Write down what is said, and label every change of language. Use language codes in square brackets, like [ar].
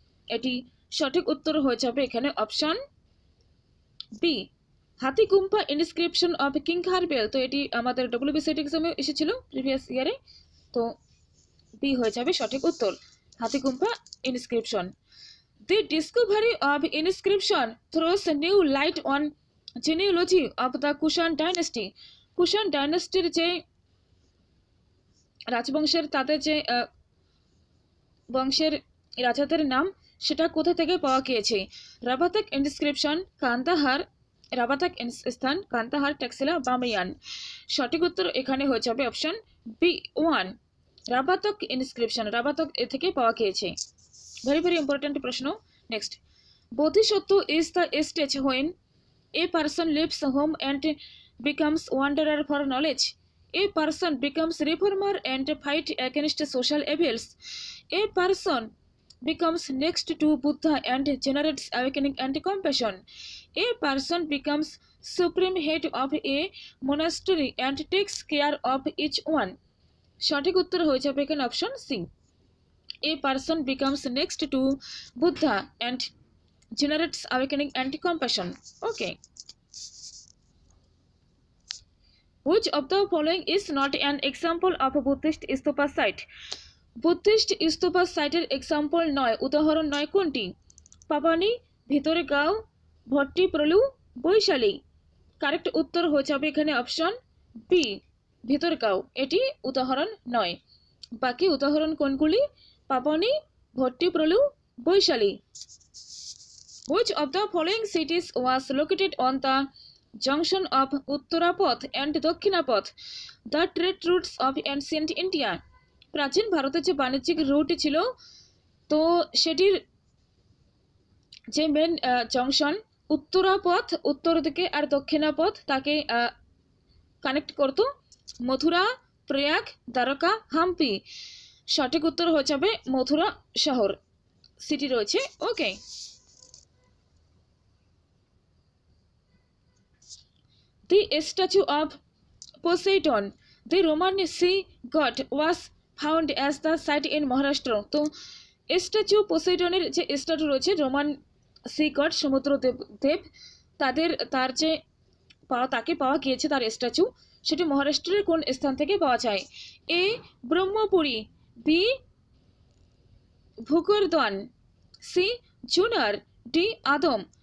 [bn] এটি সঠিক উত্তর হয়ে যাবে এখানে option B, Hathigumpha inscription of king Kharavela. তো এটি আমাদের ডব্লিউবিসিএড এক্সামে এসেছিল প্রিভিয়াস ইয়ারে, তো বি হয়ে যাবে সঠিক উত্তর, Hathigumpha inscription. [en] The discovery of inscription throws new light on genealogy of the Kushan dynasty. [bn] Kushan ডাইনাস্টির যে রাজবংশের, তাদের যে বংশের রাজাদের নাম সেটা কোথা থেকে পাওয়া গিয়েছে? রাবাতাক ইনস্ক্রিপশন, কান্দাহার, রাবাতাক স্থান, কান্দাহার, টেক্সিলা, বামিয়ান। সঠিক উত্তর এখানে হয়ে যাবে অপশন বি 1, রাবাতাক ইনস্ক্রিপশন, রাবাতাক এ থেকে পাওয়া গিয়েছে। [en] Very very important প্রশ্ন। Next, Bodhisattva is the stage when a person leaves home and becomes wanderer for knowledge. A person becomes reformer and fight against social evils. A person becomes next to Buddha and generates awakening and compassion. A person becomes supreme head of a monastery and takes care of each one. [bn] সঠিক উত্তর হয়ে যাবে এখানে option C, [en] A person becomes next to Buddha and generates awakening and compassion. Okay. Which of the following is not an example of a Buddhist stupa site? [bn] Buddhist stupa সাইটের example নয়, উদাহরণ নয় কোনটি? পাবানি, ভিতরগাঁও, ভট্টিপ্রলু, বৈশালী। কারেক্ট উত্তর হয়ে যাবে এখানে অপশন বি, ভিতরগাঁও, এটি উদাহরণ নয়। বাকি উদাহরণ কোনগুলি? পাবনি, ভট্টিপ্রলু, Vaishali. [en] Which of the following cities was located on the junction of Uttarapath and Dakshinapath, the trade routes of ancient India? [bn] প্রাচীন ভারতের যে বাণিজ্যিক রুট ছিল, তো সেটির যে মেন জংশন উত্তরাপথ উত্তর দিকে আর দক্ষিণাপথ তাকে কানেক্ট করত, মথুরা, প্রয়াগ, দ্বারকা, হাম্পি। সঠিক উত্তর হয়ে যাবে মথুরা শহর, সিটি রয়েছে। [en] Okay, the statue of Poseidon, the Roman sea god, was found as the site in Maharashtra. [bn] তো স্ট্যাচু পোসাইডনের যে স্ট্যাচু রয়েছে, রোমান সি গড, সমুদ্র দেব, তার যে তাকে পাওয়া গিয়েছে তার স্ট্যাচু, সেটি মহারাষ্ট্রের কোন স্থান থেকে পাওয়া যায়? এ ব্রহ্মপুরী, বি ভুকরদান, সি জুনার, ডি আদম।